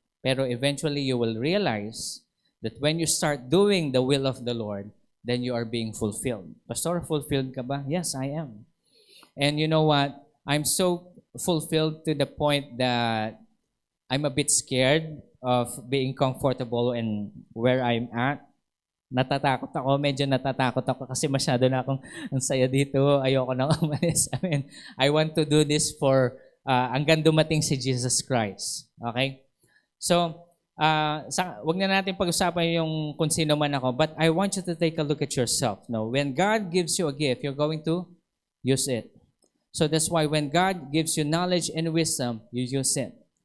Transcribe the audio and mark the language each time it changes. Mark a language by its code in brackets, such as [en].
[en] Pero eventually you will realize that when you start doing the will of the Lord, then you are being fulfilled. Pastor, fulfilled [tl] ka ba? [en] Yes, I am. And you know what? I'm so fulfilled to the point that I'm a bit scared of being comfortable in where I'm at. [tl] Natatakot ako, medyo natatakot ako kasi masyado na akong ang saya dito, ayoko na umalis. [en] I want to do this for [tl] hanggang dumating si [en] Jesus Christ. Okay? [tl] So, wag na natin pag-usapan yung kung sino man ako, [en] but I want you to take a look at yourself. No, when God gives you a gift, you're going to use it. So that's why when God gives you knowledge and wisdom, you use it.